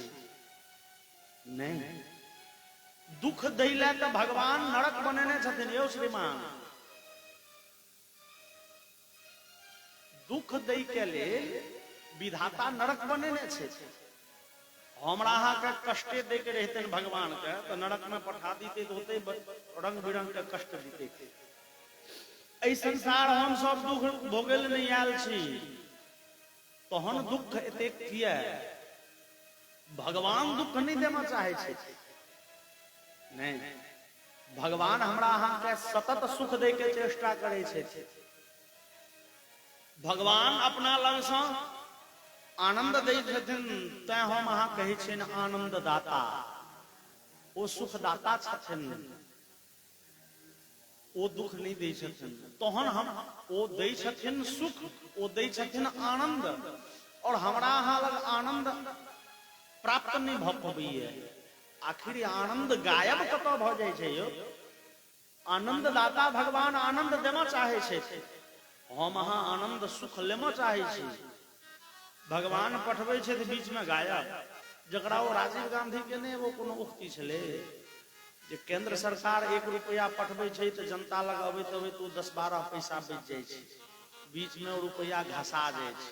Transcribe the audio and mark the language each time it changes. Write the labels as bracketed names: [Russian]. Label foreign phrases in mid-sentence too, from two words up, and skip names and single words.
[Maithili] नहीं, दुख दैले तो भगवान नरक बनेने छथिन यौ श्रीमान। दुख दै के लेल विधाता नरक बनेने छे। हमरा अहाँ के कष्टे दे के रहते भगवान के, तो नरक में पठा दीते तो होते रंग बिरंग के कष्ट दीते। ऐ संसार हम सब दुख भोगल नहीं आयल छी, तहन दुख एतेक किया? भगवान दुख नहीं देना चाहे छे, नहीं, भगवान हमरा अहाँ के सतत सुख दे के चेष्टा करे छे। भगवान अपना लग से आनंद दै छथिन, तैं हम अहाँ कहै छियनि आनंद दाता। ओ सुख दाता छथिन, ओ दुख नहीं दै छथिन। तहन हम ओ दै छथिन सुख, ओ दै छथिन आनंद, और हमरा अहाँ लग आनंद प्राप्त नहीं भ पबैया। आखिर आनंद गायब कतऽ भ जाइ छै यौ? आनंद दाता भगवान आनंद देना चाहे छे, हम अहाँ आनंद सुख लेना चाहे छी। भगवान पठबै छै बीच में गायब। जकरा वो राजीव गांधी के ने वो कोनो उक्ति छले जे केंद्र सरकार 1 रुपया पठबै छै त जनता लग अबैत अबैत 10-12 पैसा बच जाइ छै, बीच में वो रुपया घसा जाइ छै।